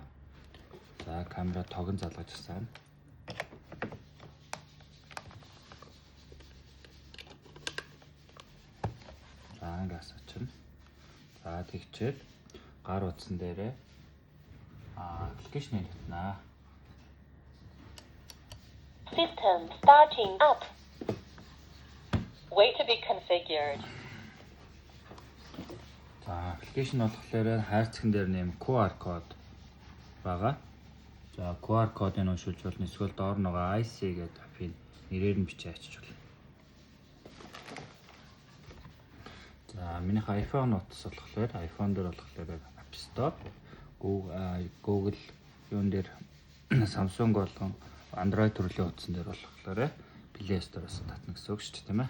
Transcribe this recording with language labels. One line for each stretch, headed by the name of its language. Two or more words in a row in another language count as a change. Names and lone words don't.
Mongolian: За камера тогон залгаж асаана. За ангаас очино. За тэгчээд гар утсан дээрээ аппликейшнийг татнаа.
English: System starting up. Wait to be configured.
Mongolian: За аппликейшн болохоор хайрцаган дээр нэм QR код байгаа. За QR кодыг уншуулж болно. Эсвэл доор нөгөө IC гэдэг апыг нэрээр нь бичиж ачиж болно. За минийх iPhone утас болохоор iPhone дээр болохоор App Store, Google юун дээр Samsung болон Android төрлийн утсан дээр болохоор Play Store-оос татна гэсэн үг шүү дээ, тийм ээ.